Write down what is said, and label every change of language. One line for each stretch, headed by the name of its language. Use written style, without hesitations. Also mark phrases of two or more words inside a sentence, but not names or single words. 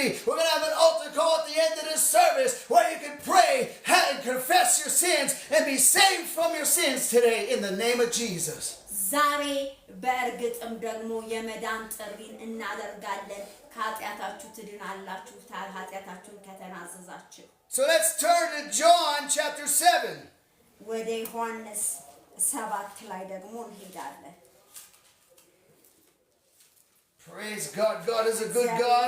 English: We're going to have an altar call at the end of this service where you can pray and confess your sins and be saved from your sins today in the name of Jesus.
Amharic: ዛሬ በእርግጥም ደግሞ የመዳን ጥሪን እናደርጋለን። ከኃጢአታችሁ ትድናላችሁ ኃጢአታችሁን ከተናዘዛችሁ።
English: So let's turn to John chapter 7.
Amharic: ወደ ዮሐንስ 7 ላይ ደግሞ እንሄዳለን።
English: Praise God. God is a good God.